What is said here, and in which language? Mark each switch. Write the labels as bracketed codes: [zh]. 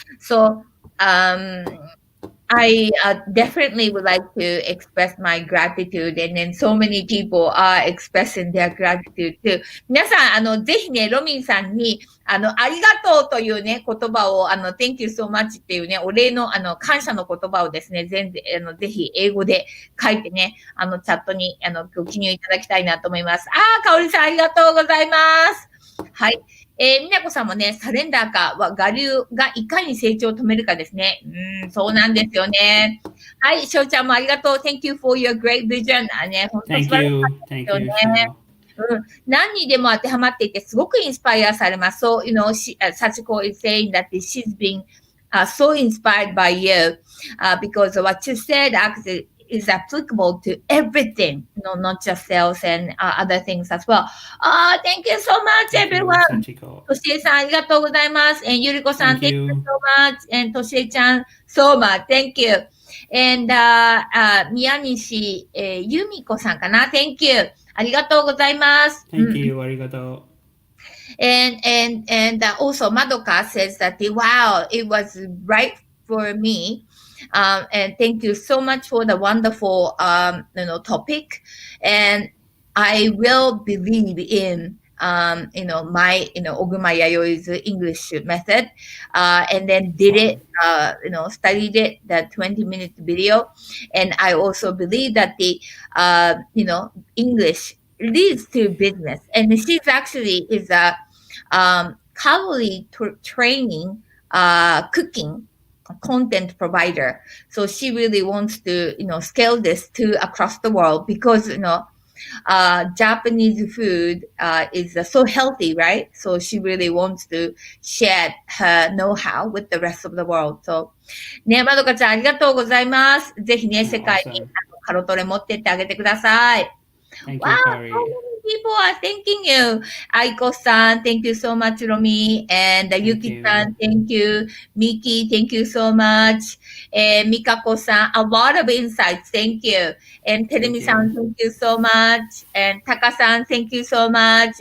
[en] So, I definitely would like to express my gratitude, and then so many people are expressing their gratitude too. [ja] 皆さん、ぜひね、ロミンさんに、ありがとうというね、言葉を、 [en] thank you so much [ja] っていうね、お礼の、感謝の言葉をですね、ぜひ英語で書いてね、チャットに、ご記入いただきたいなと思います。かおりさんありがとうございます。はい。みなこさんもね、サレンダーか、我流がいかに成長を止めるかですね。そうなんですよね。はい、しょうちゃんもありがとう。 [en] Thank you for your great vision. [ja] ね、本当素晴らしかったですよね。何にでも当てはまっていて、すごくインスパイアされます。 [en] So, Sachiko is saying that she's been so inspired by you, because what you said actually is applicable to everything, not just sales and other things as well. Thank you so much, everyone. [ja] としえさん、ありがとうございます。ゆりこさん、 [en] thank you so much. And としえちゃん、so much. Thank you. And, 宮西、ゆみこさんかな ?Thank you. [ja] ありがとうございます。 [en] Thank you. [ja] ありがとう。 [en] And also, Madoka says that, wow, it was right for me.And thank you so much for the wonderful, topic. And I will believe in, my, Oguma Yayou's English method, and then did it, studied it, the 20-minute video. And I also believe that the, English leads to business. And she's actually is a, calorie training, cooking content provider. So she really wants to, scale this to across the world because, Japanese food, is so healthy, right? So she really wants to share her know-how with the rest of the world. [ja] So, ね、まどかちゃんありがとうございます。ぜひね、世界にカロトレ持ってってあげてください。 [en] Thank Wow, you, so Kari. many people are thanking you. Aiko-san, thank you so much, Rommie. And Yuki-san, thank you. Miki, thank you so much. And Mikako-san, a lot of insights, thank you. And Terumi-san, thank you so much. And Taka-san, thank you so much.